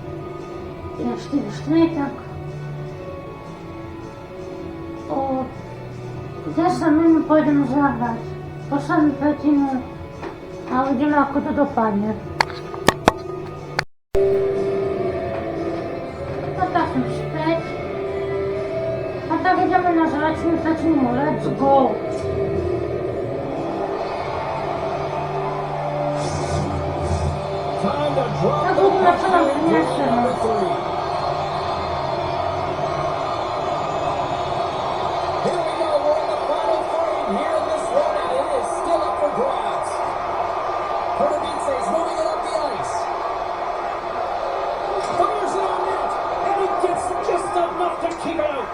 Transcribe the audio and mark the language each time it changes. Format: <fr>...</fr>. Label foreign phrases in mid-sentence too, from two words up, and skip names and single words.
<sk>je 4-4, tak od 10 minút pôjdem zahrať. Poslednú tretinu a uvidíme, ako to dopadne. A tak som späť. A tak ideme na zračnú tretinu.</sk> <en>Let's go! Time to drop</en> <sk>Tak</sk> <en>the</en> <sk>uvidíme,</sk> <en>puck</en> <sk>čo nám</sk> <en>in</en> <sk>prinesie.</sk> <en>number 3. Here we go, we're in the final frame here in this one, and it is still up for grabs. Pardubice is moving it up the ice. Fires it on net, and he gets just enough to keep it out.</en>